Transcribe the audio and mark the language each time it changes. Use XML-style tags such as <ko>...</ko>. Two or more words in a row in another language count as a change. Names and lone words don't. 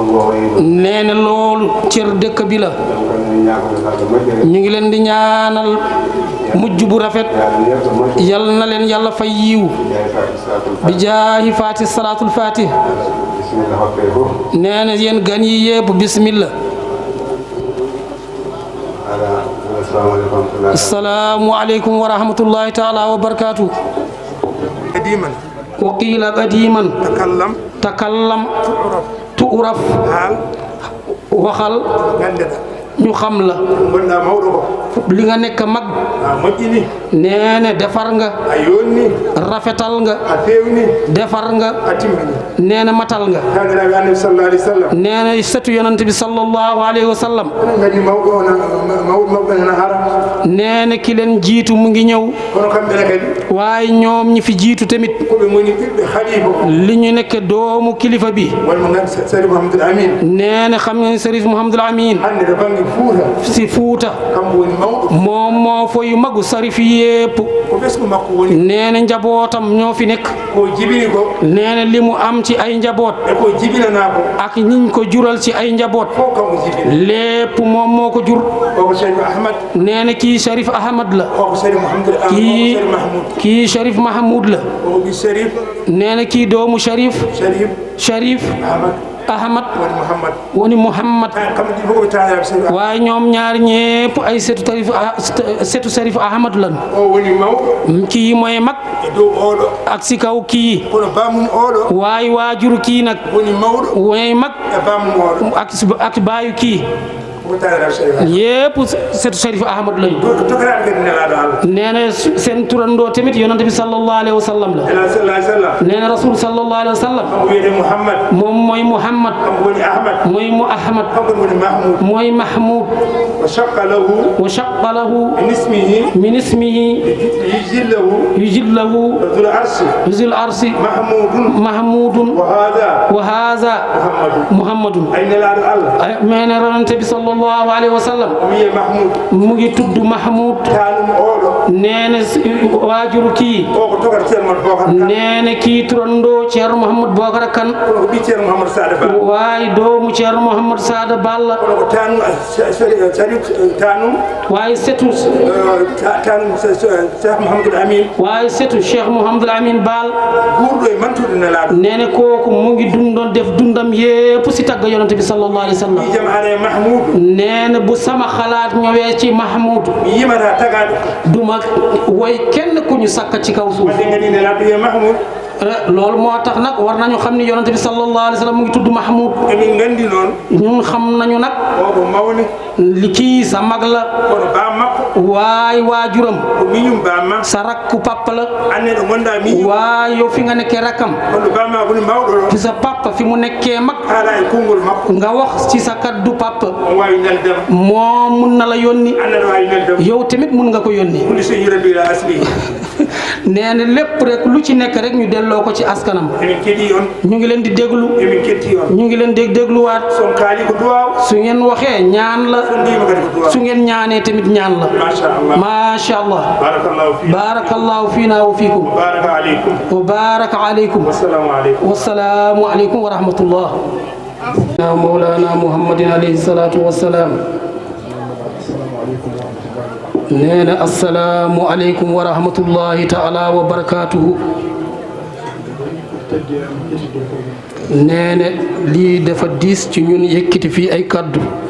<wo>na loolu cër dëkk bi la ñu ngi leen di ñaanal mujj bu rafet yal na leen yàlla fay yiw bi jaahi faati</wo> <ar>صلاة الفاتح</ar> <wo>nee na yéen gan yi yépp bismillah</wo> <ar>السلام عليكم ورحمة الله تعالى وبركاته. قديما وقيل قديما تكلم تعرف وخل</ar> <wo>ñu xam la li nga nekk mag nee na defar nga rafetal nga defar nga nee na matal nga nee na sëtu yonent bi</wo> <ar>صلى الله عليه وسلم</ar> <wo>nee na ki leen jiitu mu ngi ñëw waaye ñoom ñi fi jiitu tamit li ñu nekk doomu kilifa bi nee na xam nga Sërif Mouhamadul Amin</wo> <ff>fuuta si Fuuta kambo woni mawɗo</ff> <wo>moom moo foyu magu sarif yépp</wo> <ff>ko ɓesgu makko woni</ff> <wo>nee na njabootam ñoo fi nekk</wo> <ff>ko jibini ko</ff> <wo>nee na li mu am ci ay njaboot</wo> <ff>e ko jibinana ko</ff> <wo>ak ñiñ ko jural ci ay njaboot</wo> <ff>fof kambo jibini</ff> <wo>lépp moom moo ko jur</wo> <ff>koko Sharif Ahmad</ff> <wo>nee na kii Sharif Ahmad la koko Sharif Mouhamadou kii Sharif Mahmoud kii Sharif Mahmoud la</wo> <ff>koko bi Sharif</ff> <wo>nee na kii doomu Sharif Sharif Ahmad</wo> <ff>woni Mouhamad woni Mouhamad kamɓe ɗi fof ɓe tañaɓe Sharif</ff> <wo>waaye ñoom ñaar ñépp ay setu Sharif Ahmad lan</wo> <ff>o woni mawɗo</ff> <wo>kii mooy mag</wo> <ff>e dow oɗo</ff> <wo>ak si kaw kii</wo> <ff>kono bamum oɗo</ff> <wo>waaye waajur kii nag</wo> <ff>woni mawɗo</ff> <wo>mooy mag</wo> <ff>e bamum oɗo</ff> <wo>ak baayu kii</wo> <ff>ko tañaɓe Sharif</ff> <wo>yépp setu Sharif Ahmad lañu</wo> <ff>tokaraɓe kadi nelaɗo Allah</ff> <wo>nee na seen turandoo tamit yonante bi</wo> <ar>صلى الله عليه وسلم</ar> <wo>la ela sallah sallam nee na</wo> <ar>رسول صلى الله عليه وسلم</ar> <ff>kanko wiyete Mouhammad</ff> <wo>moom mooy Muhammad</wo> <ff>kanko woni Ahmad</ff> <wo>mooy mu Ahmad</wo> <ff>kanko woni Mahmoud</ff> <wo>mooy Mahmoud</wo> <ar>وشق له وشق له من اسمه ليجله ذو العرش محمود وهذا محمد</ar> <ff>ay nelaɗo Allah</ff> <wo>nee na yonante bi</wo> <ar>صلى الله عليه وسلم</ar> <ff>wiye Mahmoud</ff> <wo>mu ngi tudd Mahmoud</wo> <ff>tanum oɗo</ff> <wo>nee na waajuru kii</wo> <ff>o ko tokata ceerno Bocar</ff> <wo>nee na kii turandoo Ceerno Mouhamadou Bocar Kane</wo> <ff>kono ko ɓi ceerno Mouhamadou Sada Ba</ff> <wo>waaye doomu Ceerno Mouhamadou Sada Balla</wo> <ff>kono ko tanum tanum</ff> <wo>waaye setu</wo> <ff>tanum Cheikh Mouhamadou Amin</ff> <wo>waaye setu Cheikh Mouhamadou Amin Baal</wo> <ff>ɓurɗo e mantude nelaɗo</ff> <wo>nee na kooku mu ngi dundoon def dundam yépp si tagga yonante bi</wo> <ar>صلى الله عليه وسلم</ar> <ff>jam ana e Mahmoud</ff> <wo>nee na bu sama xalaat ñëwee ci Mahmoud</wo> <ff>mi yimata tagaɗo</ff> <wo>duma way kenn ku ñu sakka ci kaw suuf</wo> <ff>wadde gandi nelaɗo wiye Mahmoud</ff> <wo>loolu moo tax nag war nañu xam ni yonante bi</wo> <ar>صلى الله عليه وسلم</ar> <wo>mu ngi tudd Mahmoud</wo> <ff>emin gandi noon</ff> <wo>ñun xam nañu nag</wo> <ff>o ko mawni</ff> <wo>li kii sa mag la</wo> <ff>kono ba makko</ff> <wo>waay waajuram</wo> <ff>ko miñum bamma</ff> <wo>sa rakku papa la</wo> <ff>anne ɗo gonɗa miñum</ff> <wo>waay yow fi nga nekkee rakkam</wo> <ff>kono bamma woni mawɗo ɗo</ff> <wo>fi sa papa fi mu nekkee mag</wo> <ff>haala e konngol makko</ff> <wo>nga wax ci sa kaddu papa</wo> <ff>on wawi neldema</ff> <wo>moom mun na la yónni</wo> <ff>anne ɗo wawi neldema</ff> <wo>yow tamit mun nga ko yónni</wo> <ar>كل شيء يرد إلى أصله</ar> <wo>nee na lépp rek lu ci nekk rek ñu delloo ko ci askanam</wo> <ff>emin keeɗi on</ff> <wo>ñu ngi leen di déglu</wo> <ff>emin ketti on</ff> <wo>ñu ngi leen di dégluwaat</wo> <ff>son kaali ko duwaw</ff> <wo>su ngeen waxee ñaan la</wo> <ff>son ndima kadi ko duwaw</ff> <wo>su ngeen ñaanee tamit ñaan la</wo> <ar>ما شاء الله ما شاء الله بارك الله في بارك الله فينا وفيكم بركة عليكم وبركة عليكم والسلام عليكم والسلام عليكم ورحمة الله مولانا محمد عليه الصلاة والسلام</ar> <wo>nee na</wo> <ar>السلام عليكم ورحمة الله تعالى وبركاته</ar> <wo>nee na lii dafa diis ci ñun yëkkati fii ay kaddu</wo>